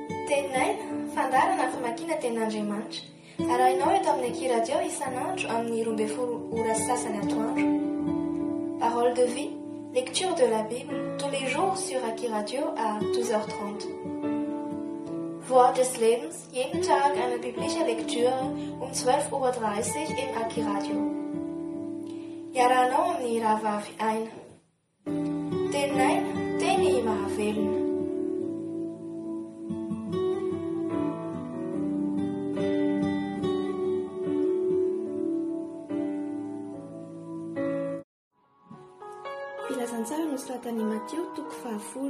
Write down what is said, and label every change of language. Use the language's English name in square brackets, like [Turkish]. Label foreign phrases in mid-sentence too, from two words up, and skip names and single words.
[Malagasy] Tenin'aina, fandarana famakiana tenin'Andriamanitra. Arahinao eto amin'ny Eky Radio isan'andro amin'ny 12 ora sasany atoandro. [French] Parole de vie, lecture de la Bible, tous les jours sur Eky Radio à 12h30. [German] Wort des Lebens, jeden Tag eine biblische Lektüre 12:30 Uhr im Eky Radio. [Malagasy] Iarahanao amin'ny rahavavy aina. Tenin'aina, teny mahavelona. Filazantsara nosoratan'i Matteo toko 10.